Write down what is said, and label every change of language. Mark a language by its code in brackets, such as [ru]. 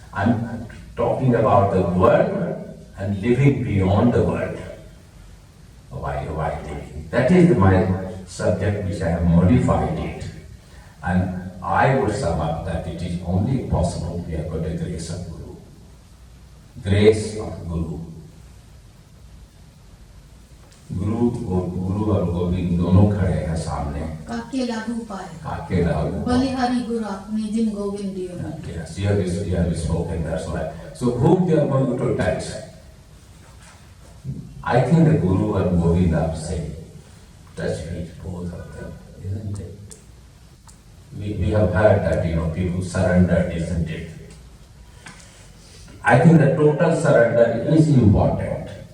[en] I'm talking about the world and living beyond the world. Why living? That is my subject which I have modified it. And I would sum up that it is only possible we have got the grace of Guru. Grace of Guru. [hi] गुरु और गोविंद दोनों खड़े हैं सामने. काके लागू पाए. काके लागू. बलिहारी गुरु अपने जिन गोविंद दियो. [en] Yes, you have spoken. That's why. So whom they are going to touch? I think the Guru and Govind are saying, touch me, both of them, isn't it? We have heard that people surrender, isn't it? I think the total surrender is important.